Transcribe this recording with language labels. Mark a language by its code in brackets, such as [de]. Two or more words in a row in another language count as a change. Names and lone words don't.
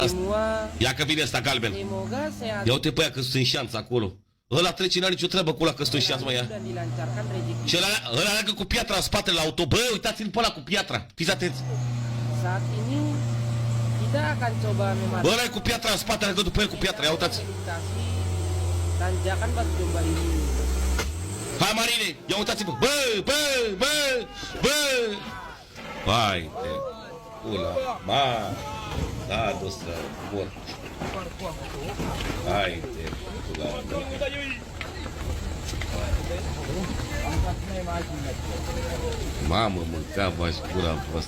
[ro] Ia că vine ăsta galben. Ia uite pe aia că sunt în șanță acolo. Ăla trece, n-are nicio treabă cu ăla că sunt în șanță, mă, ia. Și ăla leagă cu piatra în spatele la auto. Bă, uitați-l pe ăla cu piatra. Fiți atenți. [id] Saat ini kita akan coba memantau. [ro] Bă, ăla e cu piatra în spate, leagă după el cu piatra. Ia uitați. [id] Tanjakan pas jumpa ini. [ro] Hai, Marine, ia uitați-vă. Bă, bă, bă, bă. Hai, te. Ula, ma. Da, dosă, mor. Hai, te. Ula, mamă, mânca v-aș gura voastră.